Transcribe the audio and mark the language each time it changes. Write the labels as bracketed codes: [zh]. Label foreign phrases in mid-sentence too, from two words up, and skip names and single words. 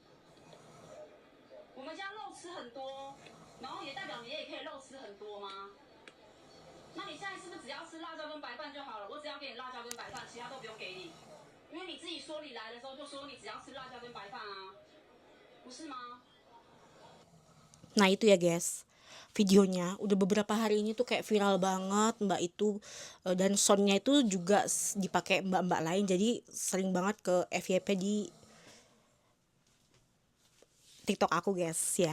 [zh] 我们家肉吃很多，然后也代表你也可以肉吃很多吗？那你现在是不是只要吃辣椒跟白饭就好了？我只要给你辣椒跟白饭，其他都不用给你，因为你自己说你来的时候就说你只要吃辣椒跟白饭啊，不是吗 ？ [id] Nah itu ya guys, videonya udah beberapa hari ini tuh kayak viral banget mbak itu, dan soundnya itu juga dipakai mbak-mbak lain, jadi sering banget ke FYP di TikTok aku guys ya.